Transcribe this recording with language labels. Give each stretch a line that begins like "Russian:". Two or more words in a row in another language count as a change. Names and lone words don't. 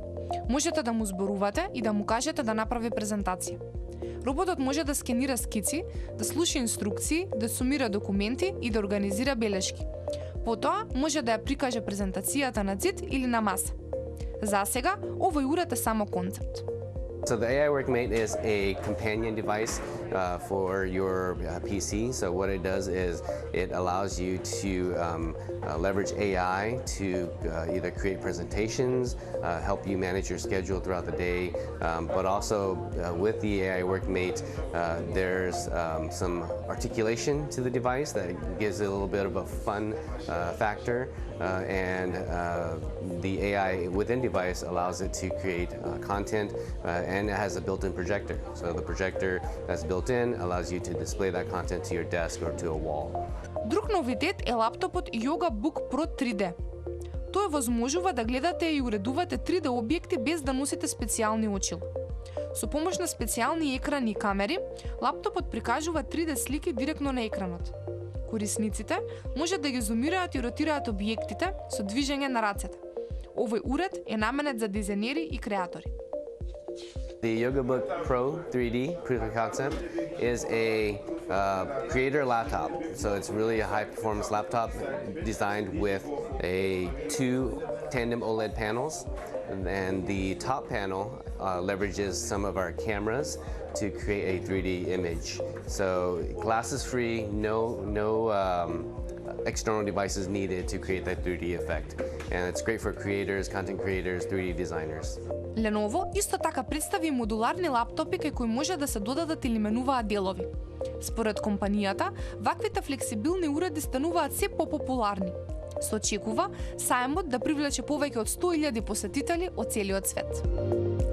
Macedonian: Можете да му зборувате и да му кажете да направи презентација. Роботот може да скенира скици, да слуша инструкции, да сумира документи и да организира белешки. Потоа може да ја прикаже презентацијата на ѕид или на маса. За сега, овој уред е само концепт.
English: So the AI Workmate is a companion device for your PC. So what it does is it allows you to leverage AI to either create presentations, help you manage your schedule throughout the day, but also with the AI Workmate, there's some articulation to the device that gives it a little bit of a fun factor, and the AI within device allows it to create content, and it has a built-in projector. So the projector that's built in allows you to display that content to your desk or to a wall.
Macedonian: Друг новитет е лаптопот Yoga Book Pro 3D. Тој возможува да гледате и уредувате 3D објекти без да носите специјални очила. Со помош на специјални екрани и камери, лаптопот прикажува 3D слики директно на екранот. Корисниците може да ги зумираат и ротираат објектите со движење на рацете. Овој уред е наменет за дизајнери и креатори.
English: The YogaBook Pro 3D proof of concept is a creator laptop. So it's really a high-performance laptop designed with two tandem OLED panels, and the top panel leverages some of our cameras to create a 3D image. So glasses-free, no external devices needed to create that 3D effect. And it's great for creators, content creators, 3D designers.
Macedonian: Lenovo исто така представи модуларни лаптопи кај кои може да се додадат или менуваат делови. Според компанијата, ваквите флексибилни уреди стануваат се попопуларни. Се очекува сајмот да привлече повеќе од 100.000 посетители од целиот свет.